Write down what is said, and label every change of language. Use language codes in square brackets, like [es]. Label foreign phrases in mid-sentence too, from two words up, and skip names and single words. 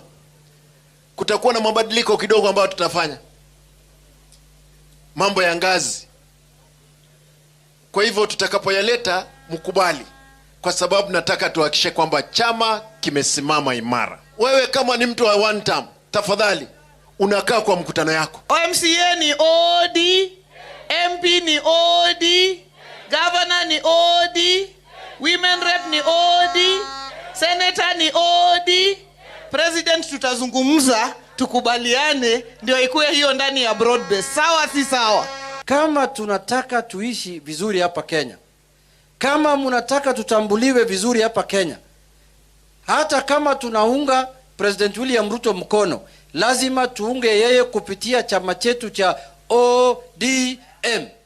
[sw] Kutakuwa na mabadiliko kidogo ambayo tutafanya, mambo ya ngazi. Kwa hivyo tutakapoyaleta mkubali, kwa sababu nataka tuhakikishe kwamba chama kimesimama imara. Wewe kama ni mtu wa [en] one term, [sw] tafadhali unakaa kwa mkutano yako. MCA ni OD, MP ni OD, Governor ni OD, [en] Women Rep [sw] ni OD, Senator ni OD. President tutazungumza, tukubaliane, ndio ikuwe hiyo ndani ya [en] broad base. [sw] Sawa si sawa? Kama tunataka tuishi vizuri hapa Kenya, kama mnataka tutambuliwe vizuri hapa Kenya, hata kama tunaunga President William Ruto mkono, lazima tuunge yeye kupitia chama chetu cha ODM.